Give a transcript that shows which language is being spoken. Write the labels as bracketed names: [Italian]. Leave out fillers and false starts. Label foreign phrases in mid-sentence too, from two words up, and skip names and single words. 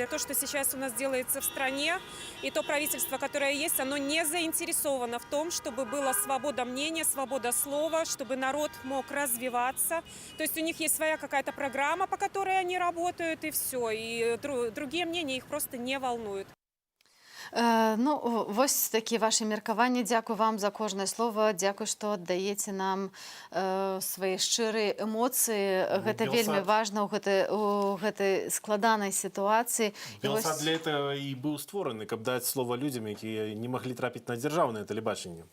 [Russian] То, что сейчас у нас делается в стране, и то правительство, которое есть, оно не заинтересовано в том, чтобы была свобода мнения, свобода слова, чтобы народ мог развиваться. То есть у них есть своя какая-то программа, по которой они работают, и все. И другие мнения их просто не волнуют. [Belarusian] Ну, вось такі ваші меркаванні. Дзякую вам за кожнае слово. Дзякуй, што аддаеце нам свае шчырыя эмоцыі. Гэта вельмі важна ў гэтай складанай сітуацыі. Белсад [Russian] для этого [Belarusian] і быў створаны, каб даць слова людзям, якія не маглі трапіць на дзяржаўнае тэлебачанне.